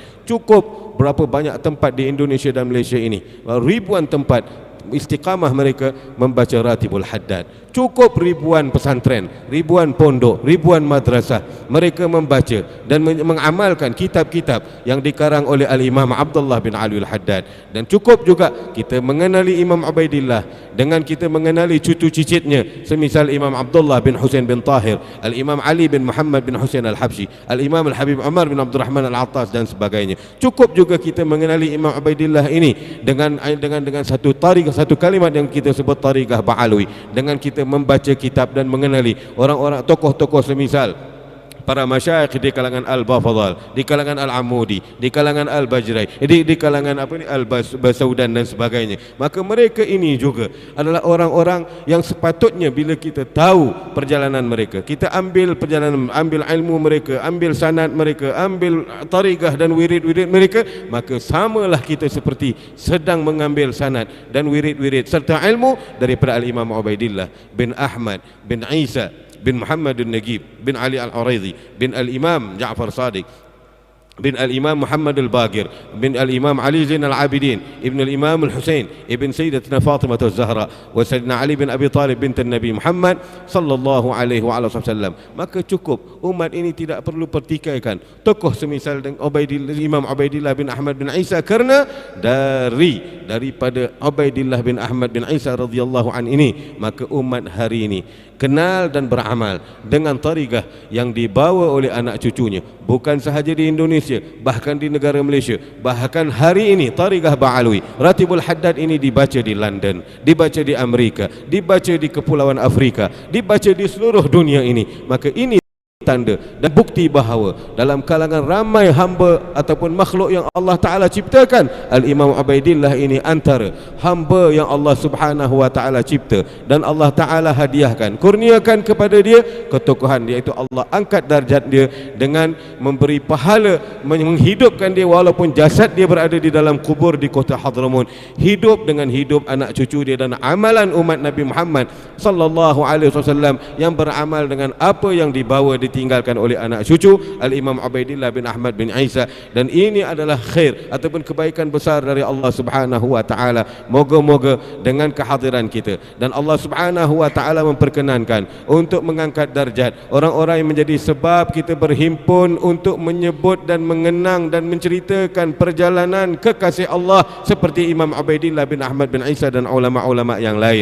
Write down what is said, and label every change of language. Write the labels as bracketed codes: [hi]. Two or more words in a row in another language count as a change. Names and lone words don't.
[ms] Cukup berapa banyak tempat di Indonesia dan Malaysia ini, ribuan tempat istiqamah mereka membaca Ratibul Haddad, Cukup ribuan pesantren, ribuan pondok, ribuan madrasah mereka membaca dan mengamalkan kitab-kitab yang dikarang oleh Al-Imam Abdullah bin Ali Al-Haddad. Dan cukup juga kita mengenali Imam Ubaidillah dengan kita mengenali cucu cicitnya semisal Imam Abdullah bin Husain bin Tahir, Al-Imam Ali bin Muhammad bin Husain Al-Habsyi, Al-Imam Al-Habib Umar bin Abdul Rahman Al-Attas dan sebagainya. Cukup juga kita mengenali Imam Ubaidillah ini dengan satu tariqah, satu kalimat yang kita sebut tariqah Ba'alwi, dengan kita membaca kitab dan mengenali orang-orang tokoh-tokoh semisal para masyayikh di kalangan Al-Bafadhal, di kalangan Al-Amudi, di kalangan Al-Bajrai, di kalangan Al-Basaudan dan sebagainya. Maka mereka ini juga adalah orang-orang yang sepatutnya bila kita tahu perjalanan mereka, kita ambil perjalanan, ambil ilmu mereka, ambil sanad mereka, ambil tariqah dan wirid-wirid mereka, maka samalah kita seperti sedang mengambil sanad dan wirid-wirid serta ilmu daripada Al-Imam Ubaidillah bin Ahmad bin Isa bin Muhammad al-Nagib bin Ali al-Uraidhi bin Al-Imam Ja'far Sadiq bin Al-Imam Muhammad al-Baqir bin Al-Imam Ali Zain al-Abidin ibn Al-Imam al-Husain ibn Sayyidatina Fatimah az-Zahra wa Sayyidina Ali bin Abi Talib bint Nabi Muhammad [ar] صلى الله عليه وعلى آله وسلم. [ms] Maka cukup, umat ini tidak perlu pertikaikan tokoh semisal dengan Imam Ubaidillah bin Ahmad bin Isa, kerana daripada Ubaidillah bin Ahmad bin Isa [ar] رضي الله عن [ms] ini, maka umat hari ini kenal dan beramal dengan tariqah yang dibawa oleh anak cucunya, bukan sahaja di Indonesia, bahkan di negara Malaysia. Bahkan hari ini tariqah Ba'alwi, Ratibul Haddad ini dibaca di London, dibaca di Amerika, dibaca di Kepulauan Afrika, dibaca di seluruh dunia ini. Maka ini tanda dan bukti bahawa dalam kalangan ramai hamba ataupun makhluk yang Allah Ta'ala ciptakan, Al-Imam Ubaidillah ini antara hamba yang Allah [ar] سبحانه وتعالى [ms] cipta dan Allah Ta'ala hadiahkan, kurniakan kepada dia ketokohan, iaitu Allah angkat darjat dia dengan memberi pahala, menghidupkan dia walaupun jasad dia berada di dalam kubur di kota Hadramaut, hidup dengan hidup anak cucu dia dan amalan umat Nabi Muhammad [ar] صلى الله عليه وسلم [ms] yang beramal dengan apa yang dibawa ditinggalkan oleh anak cucu Al-Imam Ubaidillah bin Ahmad bin Isa. Dan ini adalah khair ataupun kebaikan besar dari Allah [ar] سبحانه وتعالى. [ms] Moga-moga dengan kehadiran kita dan Allah [ar] سبحانه وتعالى [ms] memperkenankan untuk mengangkat darjat orang-orang yang menjadi sebab kita berhimpun untuk menyebut dan mengenang dan menceritakan perjalanan kekasih Allah seperti Imam Ubaidillah bin Ahmad bin Isa dan ulama-ulama yang lain.